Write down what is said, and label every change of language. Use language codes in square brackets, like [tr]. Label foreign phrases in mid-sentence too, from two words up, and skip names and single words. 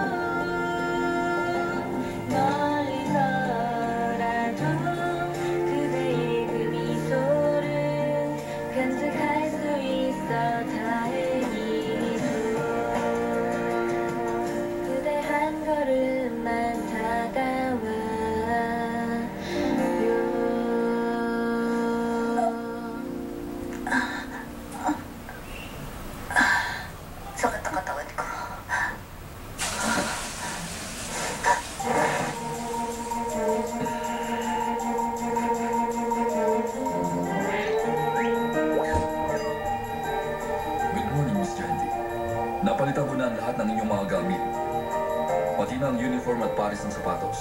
[ko] 멀리서라도 그대의 그 미소를 간직할 수 있어 다행이죠 그대 한 걸음만 다가와요 [tl] Sakit ang katawan ko. [en] Good morning, Miss Jandy. [tl] Napalitan ko na ang lahat ng inyong mga gamit. Pati na ang uniform at pares ng sapatos.